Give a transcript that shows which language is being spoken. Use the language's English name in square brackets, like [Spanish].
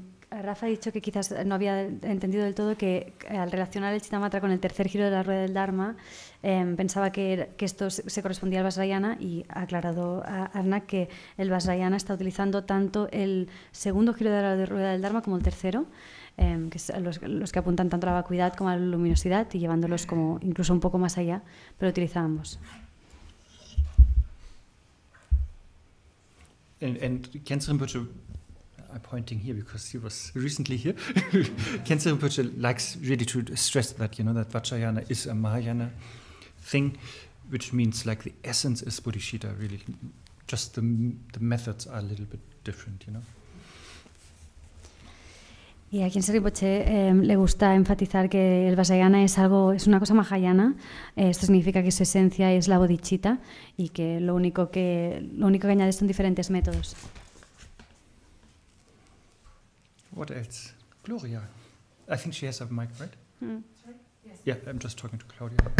[Spanish] Rafa ha dicho que quizás no había entendido del todo que al relacionar el Chittamatra con el tercer giro de la rueda del Dharma, pensaba que esto se correspondía al Vajrayana, y ha aclarado a Arne que el Vajrayana está utilizando tanto el segundo giro de la rueda del Dharma como el tercero, que es los que apuntan tanto a la vacuidad como a la luminosidad, y llevándolos como incluso un poco más allá, pero utiliza ambos. [English] And Khyentse Rinpoche, I'm pointing here because he was recently here. Khyentse Rinpoche likes really to stress that, that Vajrayana is a Mahayana thing, which means like the essence is Bodhisattva, really. Just the methods are a little bit different, [Spanish] Y a Khyentse Rinpoche le gusta enfatizar que el Vajrayana es una cosa Mahayana. Esto significa que su esencia es la bodhicitta y que lo único que añade son diferentes métodos. [English] What else? Gloria. I think she has a mic, right? Yes. Yeah, I'm just talking to Claudia.